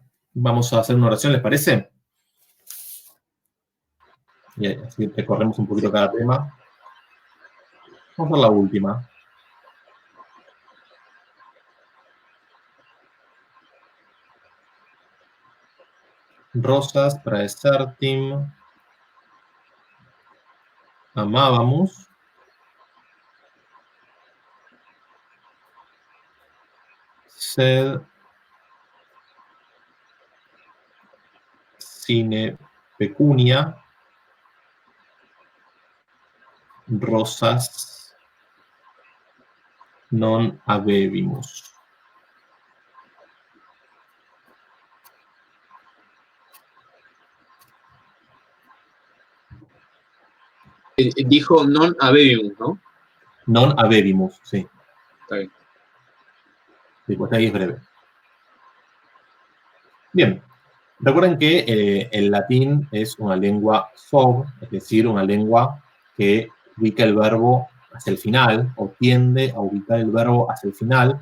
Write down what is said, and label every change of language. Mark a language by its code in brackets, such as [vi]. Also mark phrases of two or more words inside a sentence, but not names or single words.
[es] Vamos a hacer una oración, ¿les parece? Y así recorremos un poquito cada tema. Vamos a hacer la última. [la] Rosas praesertim amábamos. Sed sine pecunia rosas non habebimus. [es] Dijo [la] non habebimus, [es] ¿no? [la] Non habebimus, [es] sí. Está bien. Sí, pues ahí es breve. Bien. Recuerden que el latín es una lengua SOV, es decir, una lengua que ubica el verbo hacia el final, o tiende a ubicar el verbo hacia el final.